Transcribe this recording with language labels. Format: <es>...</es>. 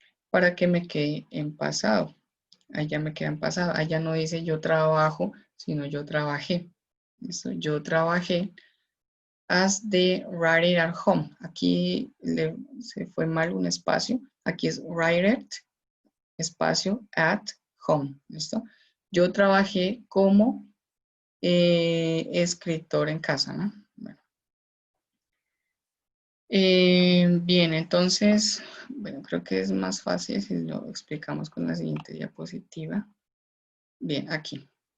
<es>Para que me quede en pasado. Allá me queda en pasado. Allá no dice yo trabajo, sino yo trabajé. ¿Listo? Yo trabajé</es> <en>as the writer at home.</en> <es>Aquí se fue mal un espacio. Aquí es writer, espacio, at home. ¿Listo? Yo trabajé como escritor en casa, ¿no? Bueno. Bien, entonces, bueno, creo que es más fácil si lo explicamos con la siguiente diapositiva. Bien, aquí.</es>